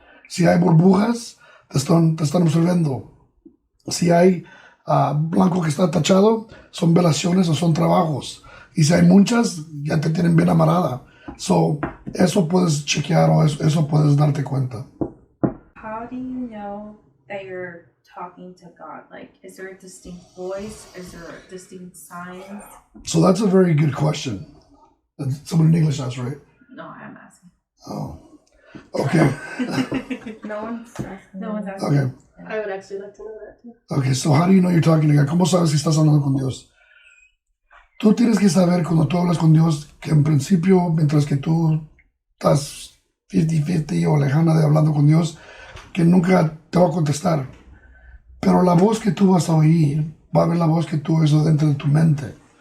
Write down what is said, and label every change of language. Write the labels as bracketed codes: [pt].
[es] Si hay burbujas, te están absorbiendo. Si hay blanco que está tachado, son velaciones o son trabajos. Y si hay muchas, ya te tienen bien amarrada. Eso puedes chequear o eso puedes darte cuenta. [en] How do you know that you're talking to God? Like, is there a distinct voice? Is there distinct signs? So that's a very good question. Someone in English asked, right? No, I'm asking. Oh. Okay. No one's asking. Okay. I would actually like to know that too. Okay, so how do you know you're talking to God? [es] ¿Cómo sabes si estás hablando con Dios? Tú tienes que saber cuando tú hablas con Dios que en principio, mientras que tú estás 50-50 o lejana de hablando con Dios, que nunca te va a contestar. Pero la voz que tú vas a oír, va a haber la voz que tú oyes dentro de tu mente.